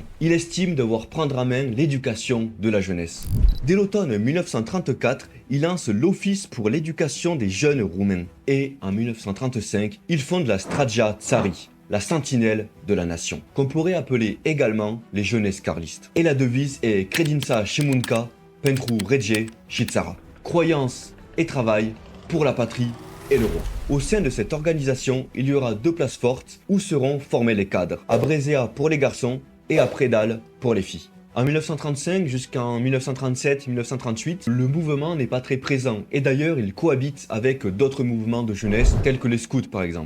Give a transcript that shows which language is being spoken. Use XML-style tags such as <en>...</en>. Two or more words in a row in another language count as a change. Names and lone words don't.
<fr>Il estime devoir prendre en main l'éducation de la jeunesse. Dès l'automne 1934, il lance l'Office pour l'éducation des jeunes roumains. Et en 1935, il fonde la Straja Tsari, la sentinelle de la nation, qu'on pourrait appeler également les jeunesses carlistes. Et la devise est</fr> <ro>Credința și munca pentru rege și țara.</ro> <fr>Croyance et travail pour la patrie et le roi. Au sein de cette organisation, il y aura 2 places fortes où seront formés les cadres, à Brezea pour les garçons et à Predal pour les filles. En 1935 jusqu'en 1937-1938, le mouvement n'est pas très présent et d'ailleurs il cohabite avec d'autres mouvements de jeunesse tels que les scouts par exemple.</fr>